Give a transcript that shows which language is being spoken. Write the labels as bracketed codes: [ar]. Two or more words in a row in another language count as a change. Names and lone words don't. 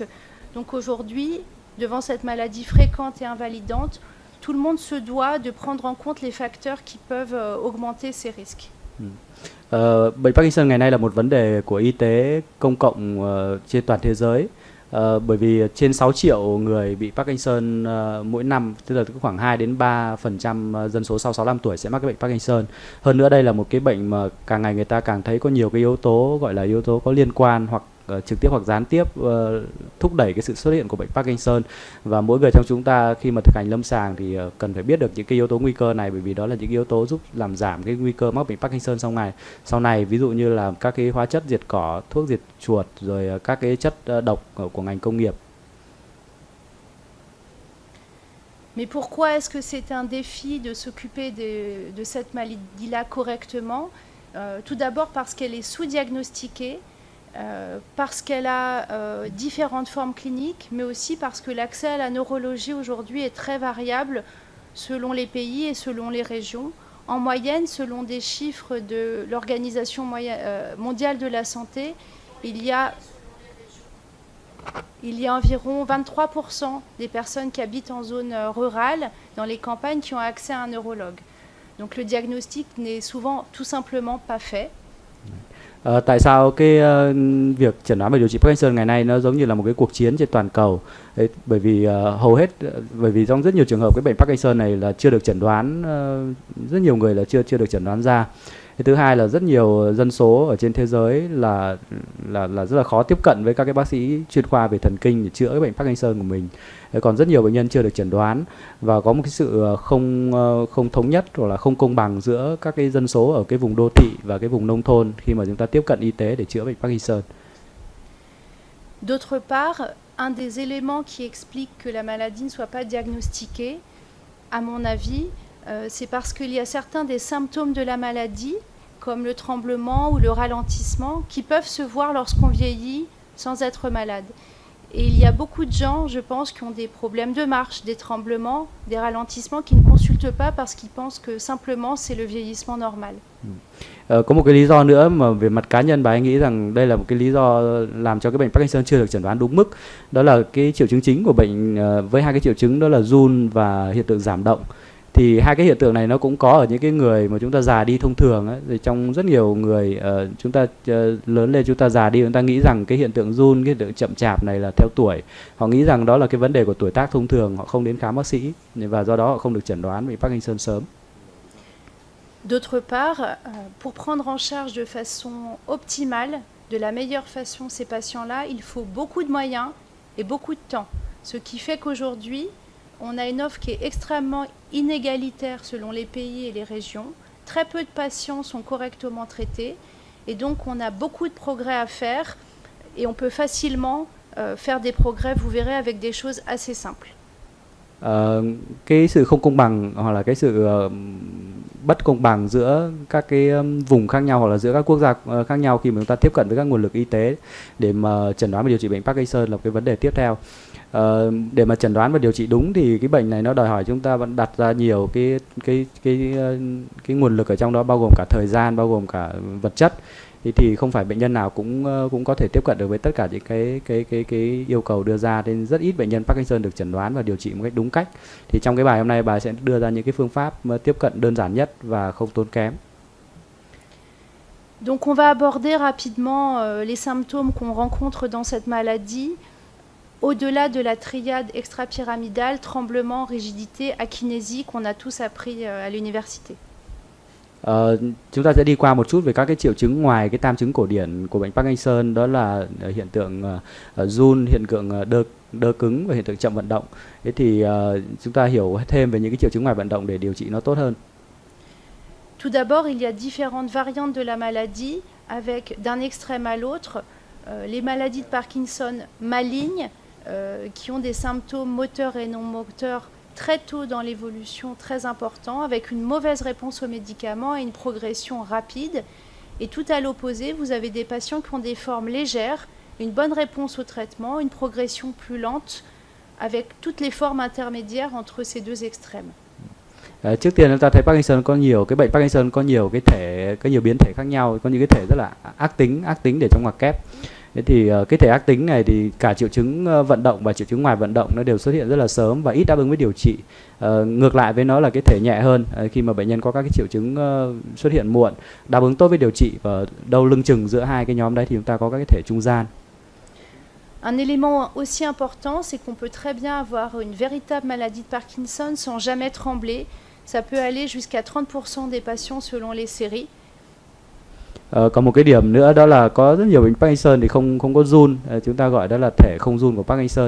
[fr] Donc aujourd'hui, devant cette maladie fréquente et invalidante, tout le monde se doit de prendre en compte les facteurs qui peuvent augmenter ces risques. [vi] Bệnh Parkinson ngày nay là một vấn đề của y tế công cộng trên toàn thế giới. Bởi vì trên 6 triệu người bị Parkinson mỗi năm, tức là khoảng 2 đến 3% dân số sau 65 tuổi sẽ mắc cái bệnh Parkinson. Hơn nữa đây là một cái bệnh mà càng ngày người ta càng thấy có nhiều cái yếu tố gọi là yếu tố có liên quan hoặc trực tiếp hoặc gián tiếp thúc đẩy cái sự xuất hiện của bệnh Parkinson, và mỗi người trong chúng ta khi mà thực hành lâm sàng thì cần phải biết được những cái yếu tố nguy cơ này, bởi vì đó là những yếu tố giúp làm giảm cái nguy cơ mắc bệnh Parkinson sau này, ví dụ như là các cái hóa chất diệt cỏ, thuốc diệt chuột, rồi các cái chất độc của ngành công nghiệp. [fr] Mais pourquoi est-ce que c'est un défi de s'occuper de cette maladie-là correctement? Tout d'abord parce qu'elle est sous-diagnostiquée. parce qu'elle a différentes formes cliniques, mais aussi parce que l'accès à la neurologie aujourd'hui est très variable selon les pays et selon les régions. En moyenne, selon des chiffres de l'Organisation mondiale de la santé, il y a environ 23% des personnes qui habitent en zone rurale, dans les campagnes, qui ont accès à un neurologue. Donc le diagnostic n'est souvent tout simplement pas fait. [vi] Tại sao cái việc chẩn đoán và điều trị Parkinson ngày nay nó giống như là một cái cuộc chiến trên toàn cầu? Đấy, bởi vì hầu hết bởi vì trong rất nhiều trường hợp cái bệnh Parkinson này là chưa được chẩn đoán, rất nhiều người là chưa được chẩn đoán ra. Cái thứ hai là rất nhiều dân số ở trên thế giới là rất là khó tiếp cận với các cái bác sĩ chuyên khoa về thần kinh để chữa cái bệnh Parkinson của mình. Còn rất nhiều bệnh nhân chưa được chẩn đoán và có một cái sự không thống nhất hoặc là không công bằng giữa các cái dân số ở cái vùng đô thị và cái vùng nông thôn khi mà chúng ta tiếp cận y tế để chữa bệnh Parkinson. [fr] D'autre part, un des éléments qui explique que la maladie ne soit pas diagnostiquée, à mon avis, c'est parce qu'il y a certains des symptômes de la maladie, comme le tremblement ou le ralentissement, qui peuvent se voir lorsqu'on vieillit sans être malade. Et il y a beaucoup de gens, je pense, qui ont des problèmes de marche, des tremblements, des ralentissements, qui ne consultent pas parce qu'ils pensent que simplement c'est le vieillissement normal. [vi] Có một cái lý do nữa mà về mặt cá nhân bà ấy nghĩ rằng đây là một cái lý do làm cho cái bệnh Parkinson chưa được chẩn đoán đúng mức. Đó là cái triệu chứng chính của bệnh với hai cái triệu chứng đó là run và hiện tượng giảm động. Thì hai cái hiện tượng này nó cũng có ở những cái người mà chúng ta già đi thông thường ấy. Thì trong rất nhiều người chúng ta lớn lên, chúng ta già đi, chúng ta nghĩ rằng cái hiện tượng run, cái hiện tượng chậm chạp này là theo tuổi. Họ nghĩ rằng đó là cái vấn đề của tuổi tác thông thường, họ không đến khám bác sĩ và do đó họ không được chẩn đoán bị Parkinson sớm. [fr] D'autre part, pour prendre en charge de façon optimale, de la meilleure façon ces patients-là, il faut beaucoup de moyens et beaucoup de temps. Ce qui fait qu'aujourd'hui, on a une offre qui est extrêmement inégalitaire selon les pays et les régions. Très peu de patients sont correctement traités et donc on a beaucoup de progrès à faire et on peut facilement faire des progrès, vous verrez, avec des choses assez simples. [vi] Cái sự không công bằng hoặc là cái sự bất công bằng giữa các cái vùng khác nhau hoặc là giữa các quốc gia khác nhau khi mà chúng ta tiếp cận với các nguồn lực y tế để mà chẩn đoán và điều trị bệnh Parkinson là một cái vấn đề tiếp theo. Để mà chẩn đoán và điều trị đúng thì cái bệnh này nó đòi hỏi chúng ta vẫn đặt ra nhiều cái nguồn lực ở trong đó, bao gồm cả thời gian, bao gồm cả vật chất. Thì không phải bệnh nhân nào cũng có thể tiếp cận được với tất cả những cái yêu cầu đưa ra, nên rất ít bệnh nhân Parkinson được chẩn đoán và điều trị một cách đúng cách. Thì trong cái bài hôm nay bà sẽ đưa ra những cái phương pháp tiếp cận đơn giản nhất và không tốn kém. [fr] Donc on va aborder rapidement les symptômes qu'on rencontre dans cette maladie. Au-delà de la triade extrapyramidale, tremblement, rigidité, akinésie qu'on a tous appris à l'université. [vi] Chúng ta sẽ đi qua một chút về các cái triệu chứng ngoài cái tam chứng cổ điển của bệnh Parkinson, đó là hiện tượng run, hiện tượng đơ cứng và hiện tượng chậm vận động. Thế thì chúng ta hiểu thêm về những cái triệu chứng ngoài vận động để điều trị nó tốt hơn. [fr] Tout d'abord, il y a différentes variantes de la maladie avec d'un extrême à l'autre les maladies de Parkinson malignes qui ont des symptômes moteurs et non moteurs très tôt dans l'évolution, très important, avec une mauvaise réponse aux médicaments et une progression rapide. Et tout à l'opposé, vous avez des patients qui ont des formes légères, une bonne réponse au traitement, une progression plus lente, avec toutes les formes intermédiaires entre ces deux extrêmes. [vi] Trước tiên chúng ta thấy Parkinson có nhiều cái bệnh Parkinson có nhiều cái thể, có nhiều biến thể khác nhau, có những cái thể rất là ác tính để trong ngoặc kép. Thế thì cái thể ác tính này thì cả triệu chứng vận động và triệu chứng ngoài vận động nó đều xuất hiện rất là sớm và ít đáp ứng với điều trị. Ngược lại với nó là cái thể nhẹ hơn, khi mà bệnh nhân có các cái triệu chứng xuất hiện muộn, đáp ứng tốt với điều trị, và đâu lưng chừng giữa hai cái nhóm đấy thì chúng ta có các cái thể trung gian. [fr] Un élément aussi important, c'est qu'on peut très bien avoir une véritable maladie de Parkinson sans jamais trembler. Ça peut aller jusqu'à 30% des patients selon les séries. [vi] Còn một cái điểm nữa đó là có rất nhiều bệnh Parkinson thì không có run, chúng ta gọi đó là thể không run của Parkinson.